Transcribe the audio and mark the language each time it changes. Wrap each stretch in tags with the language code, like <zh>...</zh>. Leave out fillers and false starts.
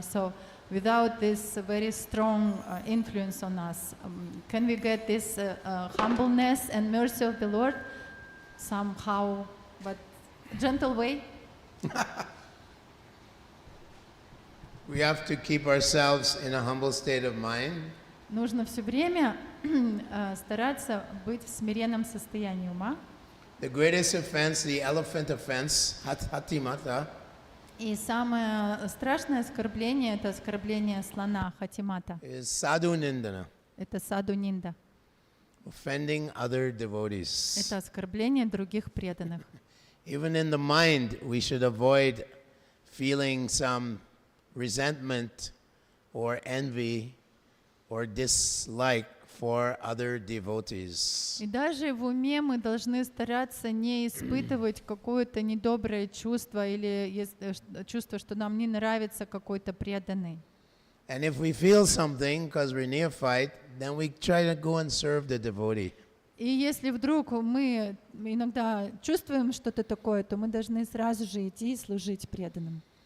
<en>So without this very strong influence on us, can we get this humbleness and mercy of the Lord somehow, but gentle way? We have to keep ourselves in a humble state of mind.</en> <ru>Нужно все время стараться быть в смиренном состоянии ума.</ru> <en>The greatest offense, the elephant offense, hatimata,</en> <ru>И самое страшное оскорбление — это оскорбление слона, хатимата.</ru> <en>is sadhu nindana,</en> <ru>Это саду нинда.</ru> <en>offending other devotees.</en> <ru>Это оскорбление других преданных.</ru> <en>even in the mind, we should avoid feeling some resentment or envy or dislike for other devotees.</en> <ru>И даже в уме мы должны стараться не испытывать какое-то недоброе чувство или чувство, что нам не нравится какой-то преданный.</ru> <en>And if we feel something because we're neophyte, then we try to go and serve the devotee.</en> <ru>И если вдруг мы иногда чувствуем что-то такое, то мы должны сразу же идти и служить преданным.</ru>